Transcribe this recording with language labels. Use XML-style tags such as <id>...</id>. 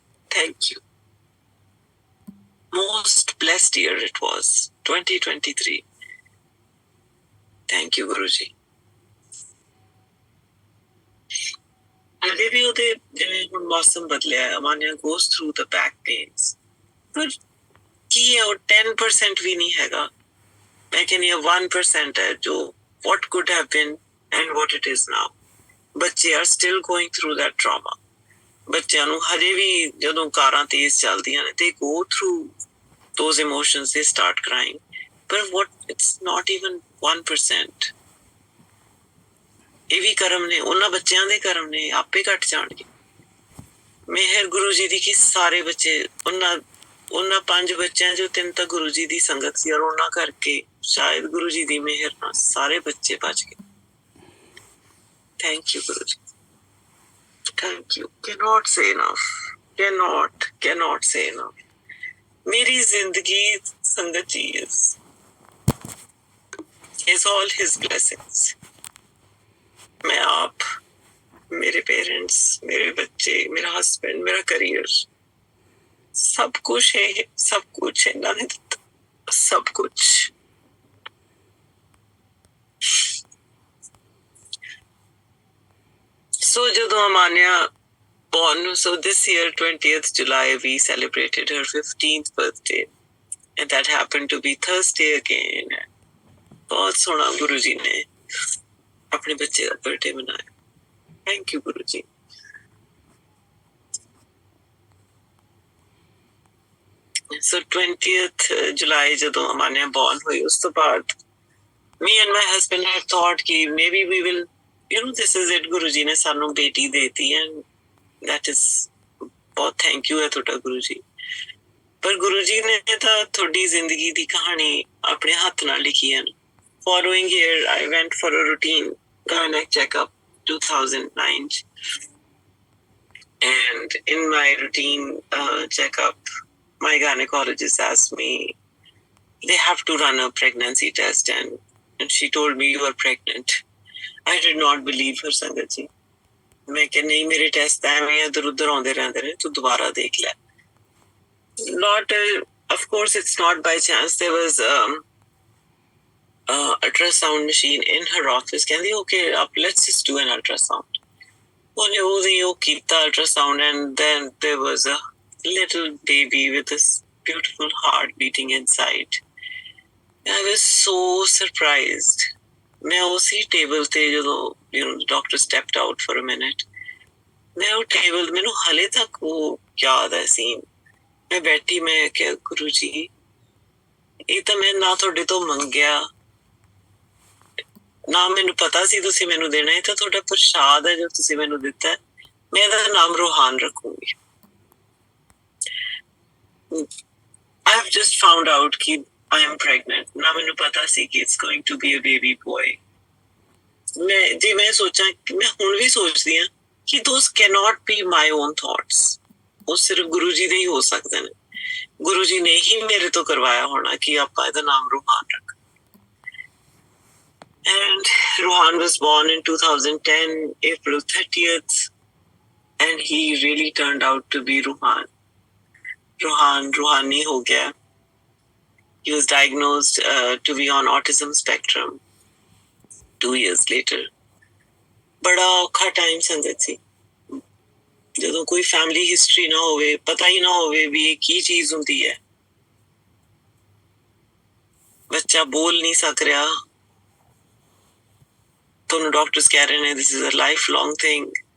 <en>thank you most blessed year it was 2023 thank you</en> <hi>गुरु जी अभी भी</hi> <pa>ਉਹਦੇ ਜਿਵੇਂ ਹੁਣ ਮੌਸਮ ਬਦਲਿਆ</pa> <en>ਅਮਾਨਿਆ goes through the back pains</en> <pa>ਪਰ ਕੀ ਹੈ ਉਹ 10% ਵੀ ਨਹੀਂ ਹੈਗਾ ਮੈਂ ਕਹਿੰਦੀ 1% ਹੈ ਜੋ</pa> <en>what could have been and what it is now. ਬੱਚੇ are still going through that trauma.</en> <pa>ਬੱਚਿਆਂ ਨੂੰ ਹਜੇ ਵੀ ਜਦੋਂ ਕਾਰਾਂ ਤੇਜ਼ ਚੱਲਦੀਆਂ ਨੇ</pa> <en>they go through those emotions, they start crying. But it's not even 1%.</en> <pa>ਇਹ ਵੀ ਕਰਮ ਨੇ ਉਹਨਾਂ ਬੱਚਿਆਂ ਦੇ ਕਰਮ ਨੇ ਆਪੇ ਘਟ ਜਾਣਗੇ ਮਿਹਰ ਗੁਰੂ ਜੀ ਦੀ ਕਿ ਸਾਰੇ ਬੱਚੇ ਉਹਨਾਂ 5 ਬੱਚਿਆਂ ਚੋਂ 3 ਤਾਂ ਗੁਰੂ ਜੀ ਦੀ ਸੰਗਤ ਸੀ ਔਰ ਉਹਨਾਂ ਕਰਕੇ ਸ਼ਾਇਦ ਗੁਰੂ ਜੀ ਦੀ ਮਿਹਰ ਨਾਲ ਸਾਰੇ ਬੱਚੇ ਬਚ ਗਏ thank you Guru ji thank you</pa> <en>cannot say enough cannot say enough.</en> <hi>मेरी जिंदगी संगत जी</hi> <en>is all his blessings.</en> <hi>मैं आप, मेरे पेरेंट्स, मेरे बच्चे, मेरा हस्बैंड, मेरा करियर, सब कुछ है इन्होंने दिता, सब कुछ.</hi> <en>So ਜਦੋਂ Amaniya born, so this year 20th July we celebrated her 15th birthday, and that happened to be Thursday again.</en> <hi>बहुत सोहना गुरु जी ने अपने बच्चे का बर्थडे मनाया. Thank you Guru ji.</hi> <en>So 20th July</en> <pa>ਜਦੋਂ ਅਮਾਨਿਆ born ਹੋਈ, ਉਸ ਤੋਂ ਬਾਅਦ</pa> <en>me and my husband had thought कि maybe we will, this is it,</en> <pa>Guru ji ਨੇ ਸਾਨੂੰ ਬੇਟੀ ਦੇਤੀ,</pa> <en>and that is</en> <pa>ਬਹੁਤ ਥੈਂਕ ਯੂ ਹੈ ਤੁਹਾਡਾ ਗੁਰੂ ਜੀ. ਪਰ ਗੁਰੂ ਜੀ ਨੇ ਤਾਂ ਤੁਹਾਡੀ ਜ਼ਿੰਦਗੀ ਦੀ ਕਹਾਣੀ ਆਪਣੇ ਹੱਥ ਨਾਲ ਲਿਖੀ ਹੈ.</pa> <en>Following year, I went for a routine gynec checkup 2009, and in my routine checkup, my gynecologist asked me, they have to run a pregnancy test, and she told me you are pregnant. I did not believe her, Sangat ji.</en> <hi>मैं क्या नहीं, मेरे test</hi> <pa>ਐਵੇਂ ਇਧਰ ਉਧਰ ਆਉਂਦੇ ਰਹਿੰਦੇ ਨੇ, ਤੂੰ ਦੁਬਾਰਾ ਦੇਖ ਲੈ.</pa> <en>Not, of course, it's not by chance. There was ultrasound machine in her office. ਕਹਿੰਦੀ okay, let's just do an ultrasound.</en> <pa>ਉਹਨੇ ਉਹ ਕੀਤਾ ultrasound,</pa> <en>and then there was a little baby with this beautiful heart beating inside. I was so surprised.</en> <hi>मैं उसी table</hi> <pa>ਤੇ ਜਦੋਂ</pa> <en>the doctor stepped out for a minute,</en> <pa>मैं ਉਹ table, ਮੈਨੂੰ ਹਲੇ ਤੱਕ ਉਹ ਯਾਦ ਹੈ ਸੀਨ. ਮੈਂ ਬੈਠੀ, ਮੈਂ ਕਿਹਾ ਗੁਰੂ ਜੀ, ਇਹ ਤਾਂ ਮੈਂ ਨਾ ਤੁਹਾਡੇ ਤੋਂ ਮੰਗਿਆ, ਨਾ ਮੈਨੂੰ ਪਤਾ ਸੀ ਤੁਸੀਂ ਮੈਨੂੰ ਦੇਣਾ, ਇਹ ਤਾਂ ਤੁਹਾਡਾ ਪ੍ਰਸ਼ਾਦ ਹੈ ਜੋ ਤੁਸੀਂ ਮੈਨੂੰ ਦਿੱਤਾ. ਮੈਂ ਇਹਦਾ ਨਾਮ ਰੋਹਾਨ ਰੱਖੂੰਗੀ.</pa> <en>I have just found out ਕਿ I am pregnant.</en> <pa>ਨਾ ਮੈਨੂੰ ਪਤਾ ਸੀ ਕਿ</pa> <en>it's going to be a baby boy.</en> <pa>ਮੈਂ ਸੋਚਾਂ, ਮੈਂ ਹੁਣ ਵੀ ਸੋਚਦੀ ਹਾਂ ਕਿ</pa> <en>those cannot be my own thoughts.</en> <pa>ਉਹ ਸਿਰਫ ਗੁਰੂ ਜੀ ਦੇ ਹੀ ਹੋ ਸਕਦੇ ਨੇ. ਗੁਰੂ ਜੀ ਨੇ ਹੀ ਮੇਰੇ ਤੋਂ ਕਰਵਾਇਆ ਹੋਣਾ ਕਿ ਆਪਾਂ ਇਹਦਾ ਨਾਮ ਰੋਹਾਨ ਰੱਖ.</pa> <en>And Rohan was born in 2010, April 30th, and he really turned out to be Rohan.</en> <pa>Rohani ho gaya.</pa> <en>He was diagnosed to be on autism spectrum 2 years later.</en> <pa>बड़ा औखा टाइम संगत सी, ਜਦੋਂ ਕੋਈ ਫੈਮਿਲੀ ਹਿਸਟਰੀ ਨਾ ਹੋਵੇ, ਪਤਾ ਹੀ ਨਾ ਹੋਵੇ ਵੀ ਇਹ ਕੀ ਚੀਜ਼ ਹੁੰਦੀ ਹੈ. ਬੱਚਾ ਬੋਲ ਨਹੀਂ ਸਕ ਰਿਹਾ, ਤੁਹਾਨੂੰ ਡਾਕਟਰਸ ਕਹਿ ਰਹੇ ਨੇ</pa> <en>this is a lifelong thing.</en>